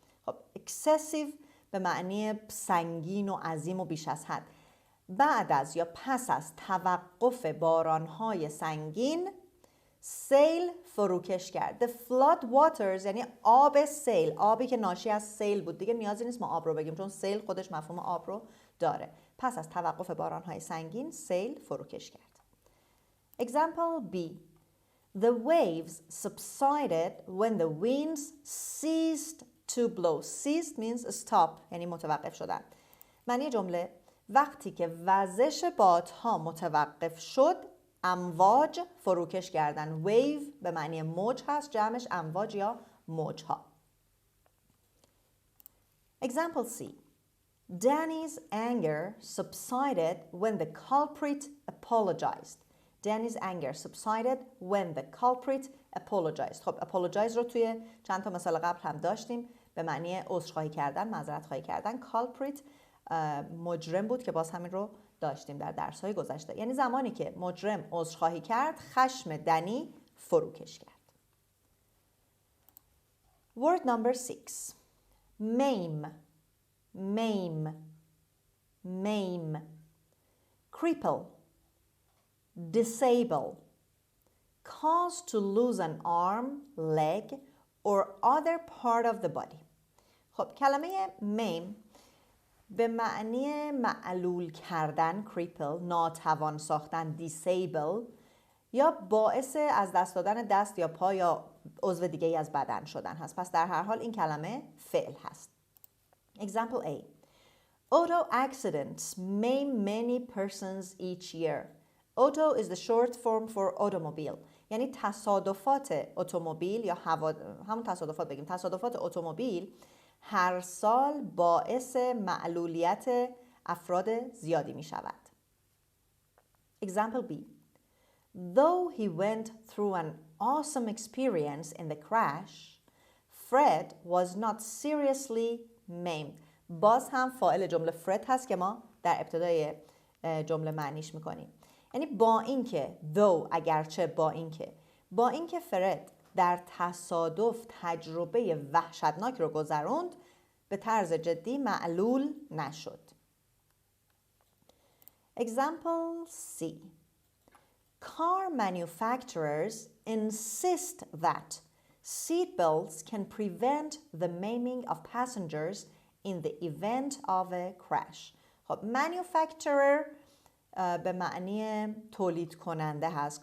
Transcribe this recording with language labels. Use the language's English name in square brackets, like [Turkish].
[Persian] خب excessive به معنی سنگین و عظیم و بیش از حد. بعد از یا پس از توقف بارانهای سنگین، سیل فروکش کرد. [English] The flood waters [Persian] یعنی آب سیل، آبی که ناشی از سیل بود. دیگه نیازی نیست ما آب رو بگیم چون سیل خودش مفهوم آب رو داره. پس از توقف بارانهای سنگین، سیل فروکش کرد. [English] Example B. The waves subsided when the winds ceased to blow. Ceased means stop [Persian] یعنی متوقف شدن. معنی جمله: وقتی که وزش بادها متوقف شد، امواج فروکش کردن. wave به معنی موج هست، جمعش امواج یا موجها. [English] Example C. Danny's anger subsided when the culprit apologized. Danny's anger subsided when the culprit apologized. [Persian] خب apologize رو توی چند تا مثال قبل هم داشتیم، به معنی عذرخواهی کردن، معذرت خواهی کردن. culprit مجرم بود که باز همین رو داشتیم در درس‌های گذشته. یعنی زمانی که مجرم عذرخواهی کرد، خشم دنی فروکش کرد. [English] Word number 6. maim. maim. maim. cripple. disable. cause to lose an arm, leg or other part of the body. [Persian] خب کلمه maim به معنی معلول کردن، cripple، ناتوان ساختن، disable، یا باعث از دست دادن دست یا پا یا عضو دیگه ای از بدن شدن هست. پس در هر حال این کلمه فعل هست. [English] Example A. Auto accidents maim many persons each year. Auto is the short form for automobile. [Persian] یعنی تصادفات اتومبیل یا همون تصادفات بگیم، تصادفات اتومبیل هر سال باعث معلولیت افراد زیادی می شود. [English] Example B. Though he went through an awesome experience in the crash, Fred was not seriously maimed. [Persian] باز هم فاعل جمله فرد هست که ما در ابتدای جمله معنیش میکنیم. یعنی با اینکه though اگرچه با اینکه فرد در تصادف تجربه وحشتناک رو گذروند، به طرز جدی معلول نشد. [English] Example C. Car manufacturers insist that seat belts can prevent the maiming of passengers in the event of a crash. [Persian] خب manufacturer به معنی تولید کننده هست.